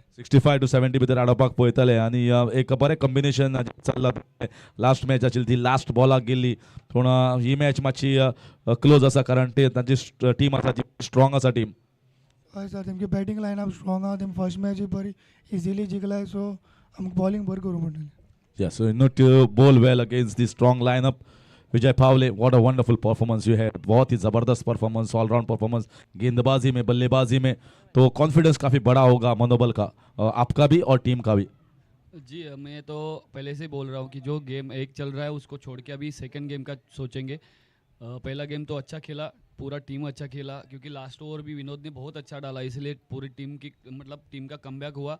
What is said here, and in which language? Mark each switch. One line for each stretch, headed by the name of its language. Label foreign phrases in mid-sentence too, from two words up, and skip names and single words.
Konkani: 65 to 70 भितर हाडपाक पळयतले आनी एक बरें कॉम्बिनेशन चल्ला. लास्ट मॅच आशिल्ली ती लास्ट बॉलाक गेल्ली. पूण ही मॅच मातशी क्लोज आसा कारण ते तांची टीम आसा ती स्ट्रॉंग आसा टीम. हय सर तेमची बॅटिंग लायनअप स्ट्रॉंग आहा. तेमी फर्स्ट मॅच बरी इजिली जिखलाय. सो आमकां बॉलिंग बरी करूंक पडटली.
English: Yeah, so you need to bowl well against this strong lineup. विजय पावले, what a wonderful performance you had.
Hindi: बहुत ही ज़बरदस्त परफॉर्मेंस, ऑलराउंड परफॉर्मेंस, गेंदबाजी में, बल्लेबाजी में. तो कॉन्फिडेंस काफ़ी बड़ा होगा मनोबल का, आपका भी और टीम का भी. जी मैं तो पहले से बोल रहा हूँ कि जो गेम एक चल रहा है उसको छोड़ के अभी सेकंड गेम का सोचेंगे. पहला गेम तो अच्छा खेला, पूरा टीम अच्छा खेला क्योंकि लास्ट ओवर भी विनोद ने बहुत अच्छा डाला, इसलिए पूरी टीम की मतलब टीम का कमबैक हुआ.